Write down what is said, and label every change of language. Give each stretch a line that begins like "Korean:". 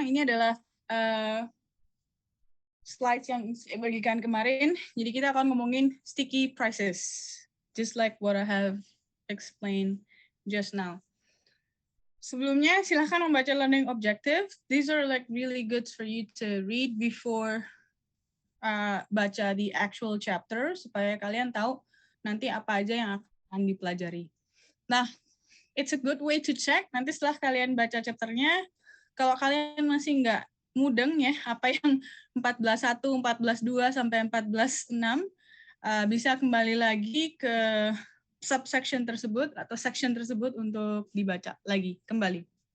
Indonesian: Ini adalah slides yang saya bagikan kemarin. Jadi kita akan ngomongin sticky prices,
English: just like what I have explained just now.
Indonesian: Sebelumnya, silahkan membaca learning objective.
English: These are like really good for you to read before
Indonesian: baca
English: the actual chapter,
Indonesian: supaya kalian tahu nanti apa aja yang akan dipelajari.
English: Nah, it's a good way to check.
Indonesian: Nanti setelah kalian baca chapternya, kalau kalian masih nggak mudeng ya, apa yang 14.1, 14.2, sampai 14.6, bisa kembali lagi ke subsection tersebut atau section tersebut untuk dibaca lagi kembali.